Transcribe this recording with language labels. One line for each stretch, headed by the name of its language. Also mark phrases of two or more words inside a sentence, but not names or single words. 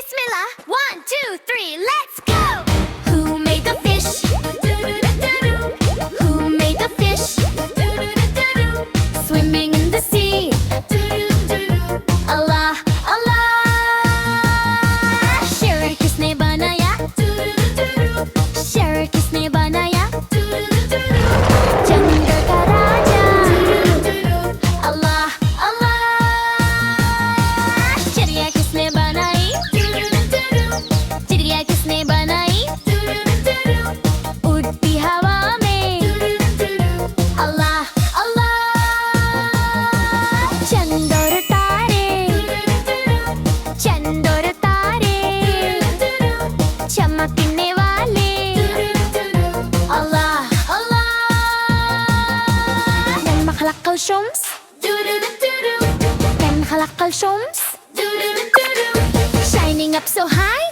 English: Bismillah. 1, 2, 3, let's go! Who made the fish? Who made the fish? Swimming in the sea. Allah, Allah.
Hindi: शेर किसने बनाया? शेर किसने बनाया? जंगल का राजा. Allah, Allah. चिड़िया किसने बनाई? चिड़िया किसने बनाई? उड़ती हवा में Allah, Allah. चंद और तारे, चंद और तारे चमकने वाले Allah, Allah.
Arabic: من خلق الشمس من خلق الشمس
English: shining up so high